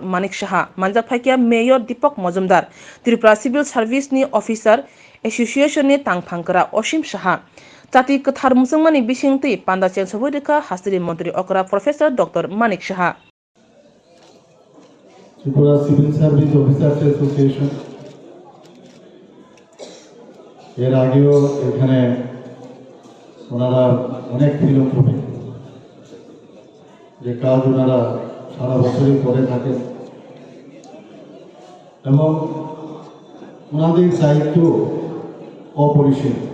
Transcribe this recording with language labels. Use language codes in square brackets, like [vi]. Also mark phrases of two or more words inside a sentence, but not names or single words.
[trp] Manik Saha manjak phaikya Mayor Deepak Majumdar Tripura Civil Service ni Officer Association ni tangphangkra Osim Saha Chati kathar musungmani bisingti panda cheng saboidika hastani mantri okra Professor Dr. Manik Saha [bn] Tripura Civil Service Officers Association এর আগেও এখানে ওনারা অনেক ফিলোসফি যে কাজ ওনারা সারা বছরই করে থাকেন এবং ওনাদের দায়িত্ব অপরিসীম